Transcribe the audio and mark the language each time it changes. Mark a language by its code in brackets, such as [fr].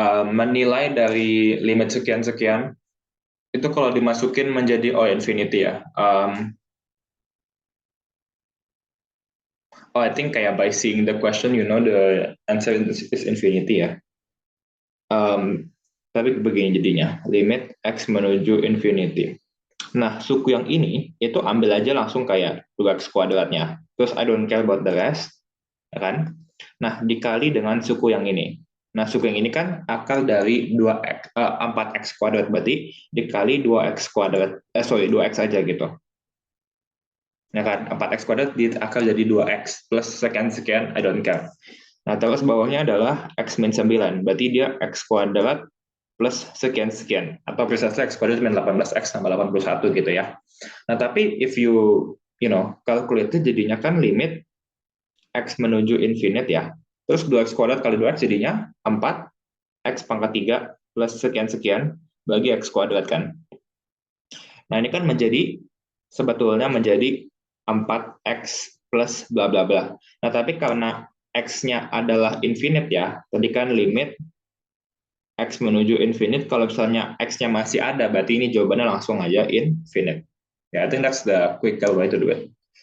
[id] Menilai dari limit sekian-sekian, itu kalau dimasukin menjadi infinity ya. [en] I think kayak by seeing the question, the answer is infinity ya. [id] Tapi begini jadinya, limit x menuju infinity. Nah, suku yang ini, itu ambil aja langsung kayak 2x kuadratnya. [en] Terus I don't care about the rest, ya kan? [id] Nah, dikali dengan suku yang ini. Nah, suku yang ini kan akar dari 4x kuadrat, berarti dikali 2x kuadrat, 2x aja gitu. Ya kan, 4x kuadrat akar jadi 2x, plus sekian-sekian, [en] I don't care. [id] Nah, terus bawahnya adalah x min 9, berarti dia x kuadrat plus sekian-sekian, atau precisely x kuadrat min 18x tambah 81 gitu ya. Nah, tapi [en] if you calculate [id] jadinya kan limit x menuju infinite ya. Terus 2x kuadrat kali 2x jadinya 4 x pangkat 3 plus sekian-sekian bagi x kuadrat kan. Nah, ini kan sebetulnya menjadi 4x plus bla bla bla. Nah, tapi karena x-nya adalah infinite ya, tadi kan limit x menuju infinite, kalau misalnya x-nya masih ada, berarti ini jawabannya langsung aja infinite. [en] Ya, I think that's the quicker way to do it.